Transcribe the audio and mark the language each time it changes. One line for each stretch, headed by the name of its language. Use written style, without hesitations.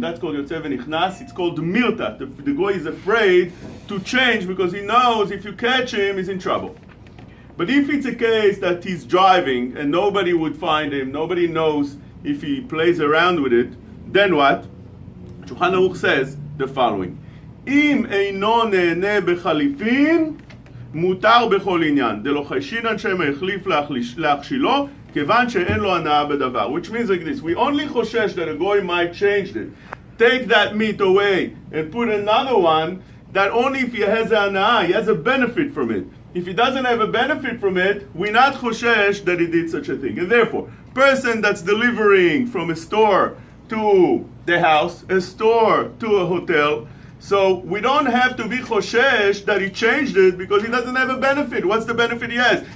English: That's called Yotze V'Nichnas. It's called Mirta. The goy is afraid to change because he knows if you catch him, he's in trouble. But if it's a case that he's driving and nobody would find him, nobody knows if he plays around with it, then what? Shulchan Aruch says the following:
Hebrew: אם אינו נהנה בחליפין, מותר בכל עניין. דלא חיישינן שמא החליף להכשילו, כיוון שאין לו הנאה בדבר.
English: Which means like this: we only חושש that a goy might change it. Take that meat away and put another one, that only if he has a הנאה, he has a benefit from it. If he doesn't have a benefit from it, we're not choshesh that he did such a thing. And therefore, person that's delivering from a store to the house, a store to a hotel, so we don't have to be choshesh that he changed it because he doesn't have a benefit. What's the benefit he has?